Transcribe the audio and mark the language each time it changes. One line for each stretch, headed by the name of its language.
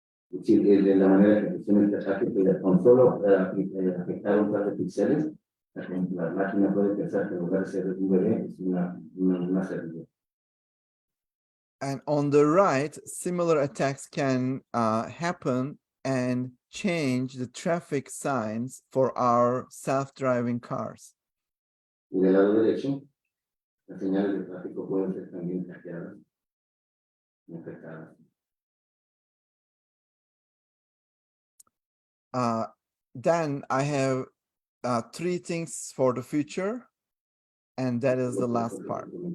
Spanish: Es decir, de la manera que funciona este ataque, que con solo afectar un par de píxeles, la máquina puede pensar que en lugar de ser un bebé es una servilleta.
English: And on the right, similar attacks can happen and change the traffic signs for our self-driving cars.
Spanish: Y del lado derecho, las señales de tráfico pueden ser también hackeadas y afectadas.
English: Then I have 3 things for the future, and that is the last part.